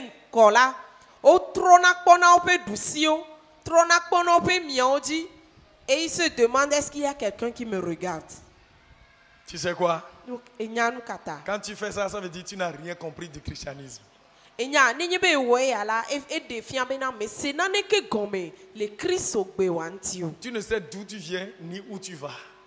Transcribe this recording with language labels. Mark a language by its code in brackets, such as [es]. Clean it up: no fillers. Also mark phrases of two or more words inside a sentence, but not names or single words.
[ee] kɔ la wotrɔna kpɔna woƒe ɖusiwo trɔna kpɔna woƒe miawo dzi [fr] et il se demande est-ce qu'il y a quelqu'un qui me regarde. Tu sais quoi? Quand tu fais ça, ça veut dire que tu n'as rien compris du christianisme. Tu ne sais d'où tu viens ni où tu vas.